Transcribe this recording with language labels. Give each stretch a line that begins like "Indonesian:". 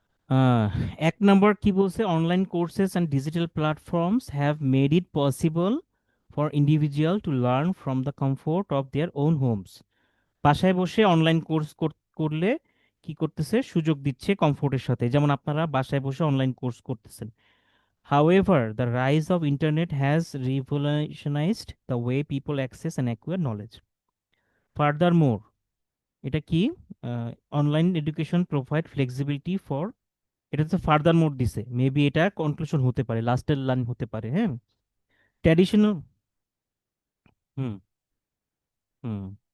Bangla: আহ, 1 নম্বর কি বলছে,
English: Online courses and digital platforms have made it possible for individual to learn from the comfort of their own homes.
Bangla: বাসায় বসে online course করলে কি করতেছে, সুযোগ দিচ্ছে কমফোর্টের সাথে, যেমন আপনারা বাসায় বসে অনলাইন কোর্স করতেছেন।
English: However, the rise of internet has revolutionized the way people access and acquire knowledge.
Bangla: Furthermore, এটা কি,
English: online education provide flexibility for,
Bangla: এটা তো ফার্দার মোর দিছে, মেবি এটা কনক্লুশন হতে পারে, লাস্টের লাইন হতে পারে, হ্যাঁ। ট্র্যাডিশনাল। হুম। হুম।